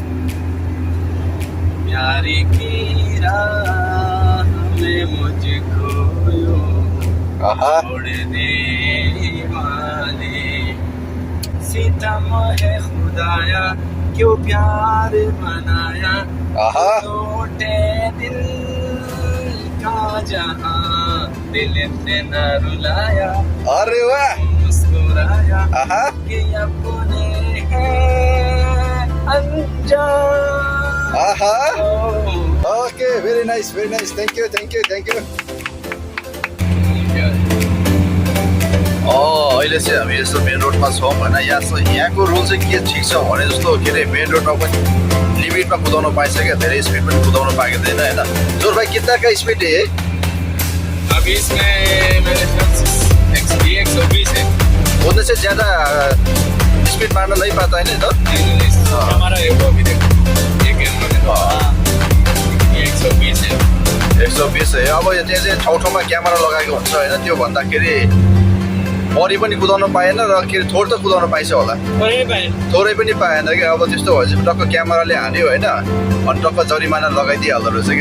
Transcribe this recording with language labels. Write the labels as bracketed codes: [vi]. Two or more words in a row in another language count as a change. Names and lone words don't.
[hi] प्यारी की राह में मुझको छोड़ने वाले सितम है खुदाया क्यों प्यार बनाया टूटे दिल का जहां दिल ने न रुलाया। अरे वाह मुस्कुराया कि अपने हैं अनजान। [en] okay very nice thank you [ne] अहिले चाहिँ हामी यस्तो मेन रोडमा छौँ होइन। यहाँको रुल चाहिँ के ठिक छ भने जस्तो के अरे मेन रोडमा पनि लिमिटमा कुदाउनु पाइन्छ क्या। धेरै स्पिड पनि कुदाउनु पाइँदैन होइन। [hi] जोर भाइ कितना का स्पिड है अभी इसमें मेरे ख्याल से 120 है। उनसे से ज़्यादा स्पिड मारना नहीं पाता है नहीं तो हमारा ये वो अभी देखो ये कैमरा में 120 है। 120 है। [ne] अब यो चाहिँ ठाउँ क्यामेरा लगाएको हुन्छ होइन। त्यो भन्दाखेरि बढी पनि कुदाउन पाएन र के अरे थोरै त कुदाउन पाइन्छ होला। थोरै पनि पाएन क्या। अब त्यस्तो भएपछि टक्क क्यामेराले हान्यो होइन। अनि टक्क जरिमाना लगाइदिइहाल्दो रहेछ क्या।